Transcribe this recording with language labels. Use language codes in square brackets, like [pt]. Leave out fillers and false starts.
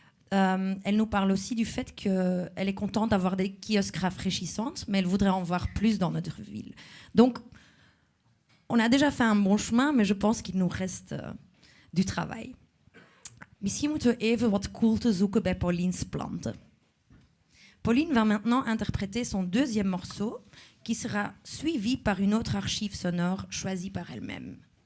[fr] Elle nous parle aussi du fait qu'elle est contente d'avoir des kiosques rafraîchissantes, mais elle voudrait en voir plus dans notre ville. Donc, on a déjà fait un bon chemin, mais je pense qu'il nous reste du travail. [nl] Misschien moeten we even wat koelte zoeken bij Pauline's planten. [fr] Pauline va maintenant interpréter son deuxième morceau, qui sera suivi par une autre archive sonore choisie par elle-même.